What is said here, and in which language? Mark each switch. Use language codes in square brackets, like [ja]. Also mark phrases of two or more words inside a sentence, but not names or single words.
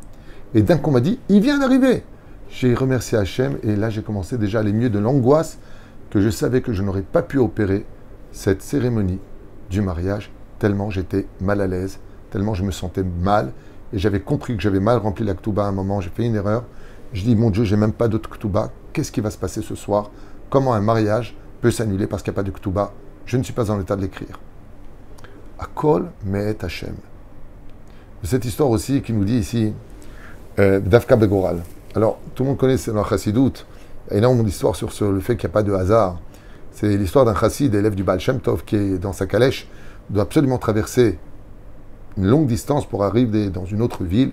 [fr] Et d'un coup, on m'a dit, il vient d'arriver. J'ai remercié Hachem, et là j'ai commencé déjà à aller mieux de l'angoisse, que je savais que je n'aurais pas pu opérer cette cérémonie du mariage, tellement j'étais mal à l'aise, tellement je me sentais mal, et j'avais compris que j'avais mal rempli la Ktouba à un moment, j'ai fait une erreur. Je dis, mon Dieu, j'ai même pas d'autre Ktouba, qu'est-ce qui va se passer ce soir? Comment un mariage peut s'annuler parce qu'il n'y a pas de Ktouba? Je ne suis pas en état de l'écrire. [he] הכל מאת השם. [fr] Cette histoire aussi qui nous dit ici, [he] דווקא בגורל. [fr] Alors, tout le monde connaît dans la Chassidoute, il y a énormément d'histoires sur le fait qu'il n'y a pas de hasard. C'est l'histoire d'un chassid, élève du Baal Shem Tov, qui est dans sa calèche, doit absolument traverser une longue distance pour arriver dans une autre ville.